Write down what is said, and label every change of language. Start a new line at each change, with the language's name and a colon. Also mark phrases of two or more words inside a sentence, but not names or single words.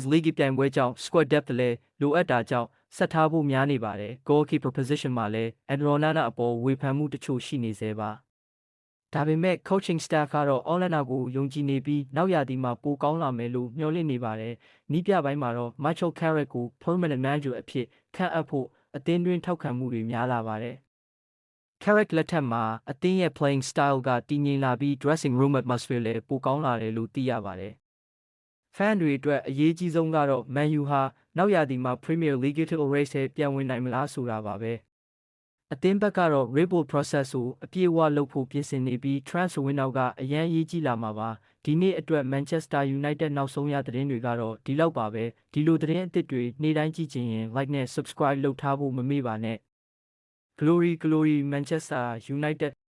Burmese: League ပြိုင်ပွဲကြောင့်
English: squad depth
Burmese: လည်းလိုအပ်တာကြောင့်ဆက်ထားဖို့များနေပါတယ်။
English: Goalkeeper position
Burmese: မှာလည်း Onana အပေါ်ဝေဖန်မှုတချို့ရှိနေသေးပါ။ဒါပေမဲ့
English: coaching staff
Burmese: ကတော့ Onana ကိုယုံကြည်နေပြီးနောက်ရာသီမှာပို ကောင်းလာမယ်လို့မျှော်လင့်နေပါတယ်။နီးပြပိုင်းမှာတော့ Michael Carrick ကို
English: permanent manager
Burmese: အဖြစ်ခန့်အပ်ဖို့အသင်းတွင်းထောက်ခံမှုတွေများလာပါတယ်။ Carrick လက်ထ က်မှာအသင်းရဲ့
English: playing style
Burmese: ကတည်ငြိမ်လာပြီး
English: dressing room atmosphere
Burmese: လည်းပိုကောင်းလာတယ်လို့သိရပါတယ်။ fan တွေ အတွက်အရေးကြီးဆုံးကတော့ Man U ဟာနောက်ရာသီမှာ Premier League
English: title race
Burmese: ထဲပြန်ဝင်နိုင်မလားဆိုတာပါပဲ။အသင်းဘက်ကတော့
English: rebuild process
Burmese: ကိုအပြည့်အဝလုပ်ဖို့ပြင်ဆင်နေပြီး
English: transfer window
Burmese: ကအရန်အရေးကြီးလာမှာပါ။ဒီနေ့အတွက် Manchester United နောက်ဆုံးရသတင်းတွေကတော့ဒီလောက်ပါပဲ။ဒီလိုသတင်းအသစ်တွေနေ့တိုင်းကြည့်ချင်ရင် like နဲ့ subscribe လုပ်ထားဖို့မမေ့ပါနဲ့။
English: Glory Glory Manchester United